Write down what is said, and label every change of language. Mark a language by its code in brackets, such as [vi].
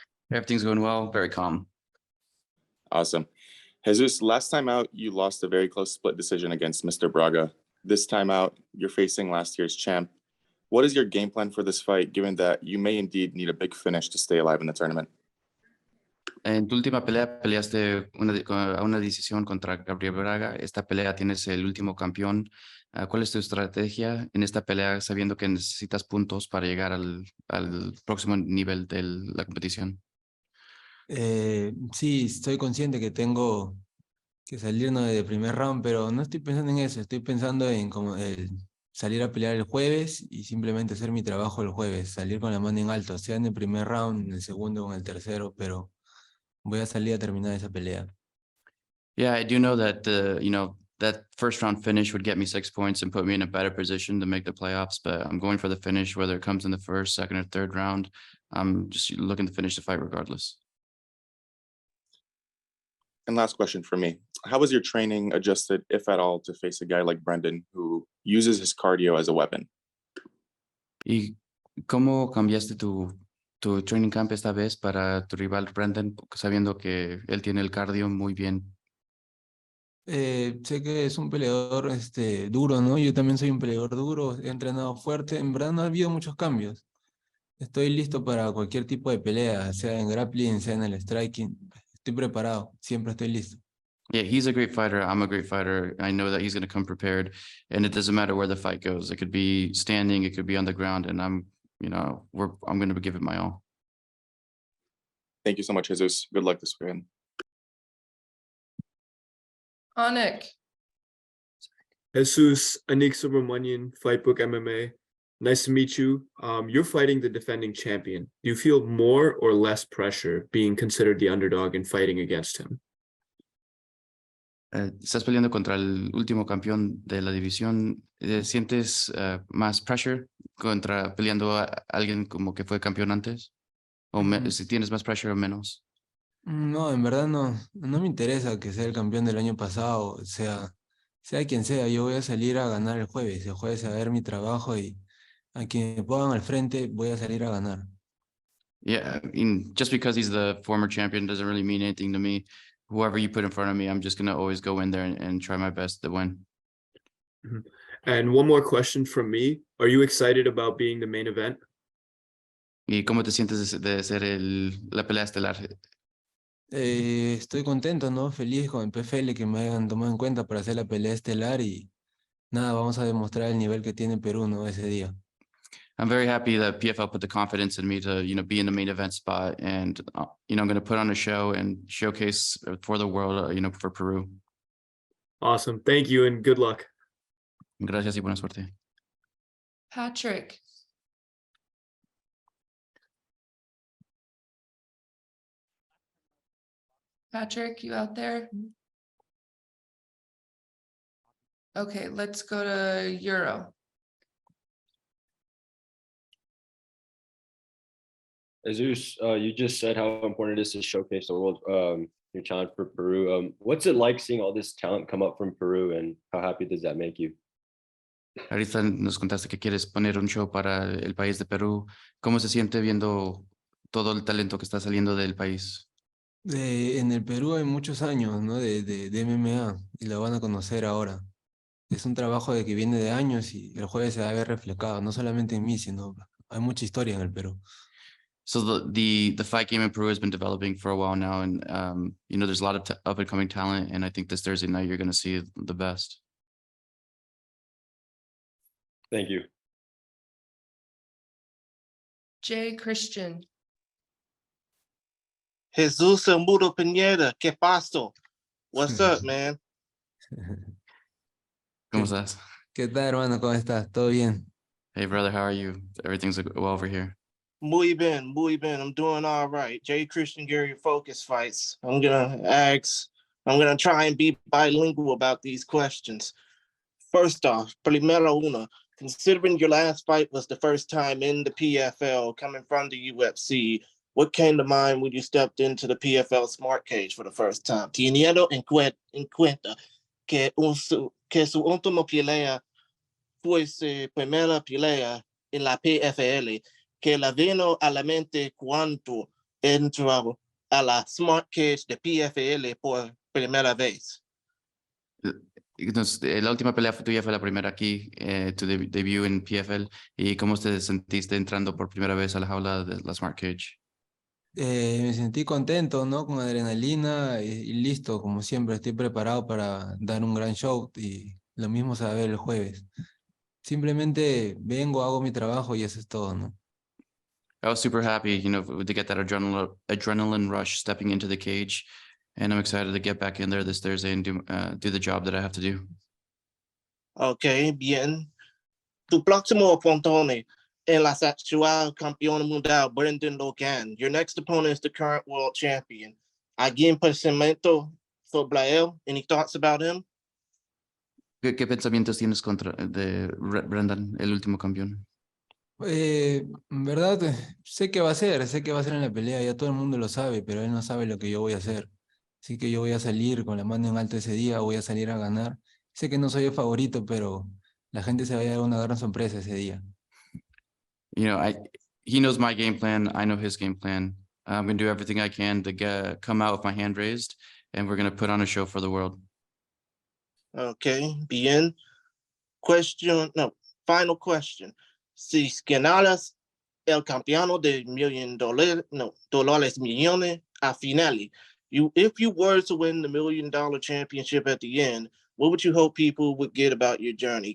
[en] Everything's going well, very calm. Awesome. Jesus, last time out, you lost a very close split decision against Mr. Braga. This time out, you're facing last year's champ. What is your game plan for this fight, given that you may indeed need a big finish to stay alive in the tournament? [es] En tu última pelea peleaste a una decisión contra Gabriel Braga. Esta pelea tienes el último campeón. ¿Cuál es tu estrategia en esta pelea, sabiendo que necesitas puntos para llegar al próximo nivel de la competición? Sí, estoy consciente que tengo que salirnos de primer round, pero no estoy pensando en eso. Estoy pensando en como salir a pelear el jueves y simplemente hacer mi trabajo el jueves. Salir con la mano en alto, sea en el primer round, en el segundo o en el tercero, pero voy a salir a terminar esa pelea. [en] Yeah, I do know that that first round finish would get me 6 points and put me in a better position to make the playoffs, but I'm going for the finish, whether it comes in the first, second, or third round. I'm just looking to finish the fight regardless. And last question for me. How was your training adjusted, if at all, to face a guy like Brendan, who uses his cardio as a weapon? [es] ¿Y cómo cambiaste tu training camp esta vez para tu rival Brendan, sabiendo que él tiene el cardio muy bien? Sé que es un peleador duro, ¿no? Yo también soy un peleador duro, he entrenado fuerte. En verdad no ha habido muchos cambios. Estoy listo para cualquier tipo de pelea, sea en grappling, sea en el striking. Estoy preparado, siempre estoy listo. [en] Yeah, he's a great fighter. I'm a great fighter. I know that he's going to come prepared, and it doesn't matter where the fight goes. It could be standing, it could be on the ground, and I'm going to give it my all. Thank you so much, Jesus. Good luck this weekend. Anik. Jesus, Anik Subramanian, Fightbook MMA. Nice to meet you. You're fighting the defending champion. Do you feel more or less pressure being considered the underdog and fighting against him? [es] Estás peleando contra el último campeón de la división. ¿Sientes más pressure contra peleando a alguien como que fue campeón antes? ¿O si tienes más pressure o menos? No, en verdad no me interesa que sea el campeón del año pasado, sea quien sea. Yo voy a salir a ganar el jueves a ver mi trabajo y a quien me pongan al frente voy a salir a ganar. [en] Yeah, I mean, just because he's the former champion doesn't really mean anything to me. Whoever you put in front of me, I'm just going to always go in there and try my best to win. And one more question from me. Are you excited about being the main event? [es] ¿Y cómo te sientes de ser la pelea estelar? Estoy contento, ¿no? Feliz con el PFL que me hayan tomado en cuenta para hacer la pelea estelar y nada, vamos a demostrar el nivel que tiene Perú, ¿no? Ese día. [en] I'm very happy that PFL put the confidence in me to, be in the main event spot, and I'm going to put on a show and showcase for the world, for Peru. Awesome. Thank you and good luck. [es] Gracias y buena suerte. [en] Patrick. Patrick, you out there? Okay, let's go to Euro. Jesus, you just said how important it is to showcase the world, your talent for Peru. What's it like seeing all this talent come up from Peru, and how happy does that make you? [es] Ahorita nos contaste que quieres poner un show para el país de Perú. ¿Cómo se siente viendo todo el talento que está saliendo del país? En el Perú hay muchos años, ¿no? de MMA y lo van a conocer ahora. Es un trabajo de que viene de años y el jueves se va a ver reflejado, no solamente en mí, sino hay mucha historia en el Perú. [en] So the fight game in Peru has been developing for a while now, and there's a lot of up and coming talent, and I think this Thursday night you're going to see the best. Thank you. Jay Christian. [es] Jesus Muro Pinedo, ¿qué pasó? [en] What's up, man? [es] ¿Cómo estás? ¿Qué tal, hermano? ¿Cómo estás? ¿Todo bien? [en] Hey, brother, how are you? Everything's well over here. [es] Muy bien, muy bien. [en] I'm doing all right. Jay Christian Gary Focus Fights. I'm gonna try and be bilingual about these questions. First off, [es] primero uno, [en] considering your last fight was the first time in the PFL coming from the UFC, what came to mind when you stepped into the PFL Smart Cage for the first time? [es] Teniendo en cuenta que su última pelea fue su primera pelea en la PFL que le vino a la mente cuando entró a la Smart Cage de PFL por primera vez? Entonces, la última pelea tuya fue la primera aquí, tu debut en PFL. ¿Y cómo te sentiste entrando por primera vez a la jaula de la Smart Cage? Me sentí contento, ¿no? Con adrenalina y listo, como siempre, estoy preparado para dar un gran show y lo mismo se va a ver el jueves. Simplemente vengo, hago mi trabajo y eso es todo, ¿no? [en] I was super happy, you know, to get that adrenaline rush stepping into the cage, and I'm excited to get back in there this Thursday and do the job that I have to do. [es] Ok, bien. Tu próximo oponente en la actual campeón mundial, Brendan Loughnane. [en] Your next opponent is the current world champion. [es] ¿Alguien pensamiento sobre él? [en] Any thoughts about him? [es] ¿Qué pensamientos tienes de Brendan, el último campeón? En verdad, sé qué va a ser en la pelea, ya todo el mundo lo sabe, pero él no sabe lo que yo voy a hacer. Así que yo voy a salir con la mano en alto ese día, voy a salir a ganar. Sé que no soy el favorito, pero la gente se va a llevar una gran sorpresa ese día. [en] You know, he knows my game plan. I know his game plan. I'm going to do everything I can to come out with my hand raised, and we're going to put on a show for the world. [es] Okay, bien. [en] Final question. [es] Si ganaras el campeonato de dólares millones a finale, [en] if you were to win the $1 million championship at the end, what would you hope people would get about your journey?